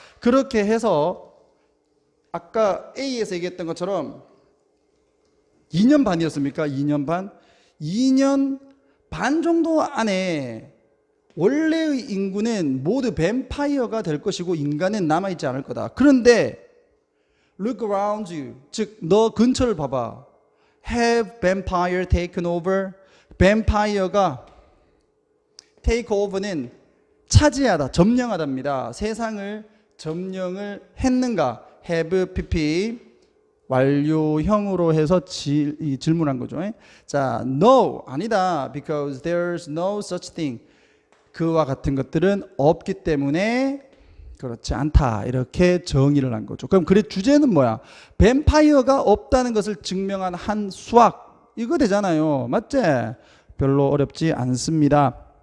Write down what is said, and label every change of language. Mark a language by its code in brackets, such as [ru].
[ko] 그렇게 해서 아까 A에서 얘기했던 것처럼 2년 반이었습니까? 2년 반? 2년 반 정도 안에 원래의 인구는 모두 뱀파이어가 될 것이고 인간은 남아있지 않을 거다. 그런데 [en] look around you. [ko] 즉 너 근처를 봐봐. [en] Have vampire taken over? [ko] 뱀파이어가 take over는 차지하다, 점령하다입니다. 세상을 점령을 했는가? have pp 완료형으로 해서 질문한 거죠. 자, no 아니다. [en] because there's no such thing. [ko] 그와 같은 것들은 없기 때문에 그렇지 않다. 이렇게 정의를 한 거죠. 그럼 그래 주제는 뭐야? 뱀파이어가 없다는 것을 증명한 한 수학. 이거 되잖아요. 맞지? 별로 어렵지 않습니다.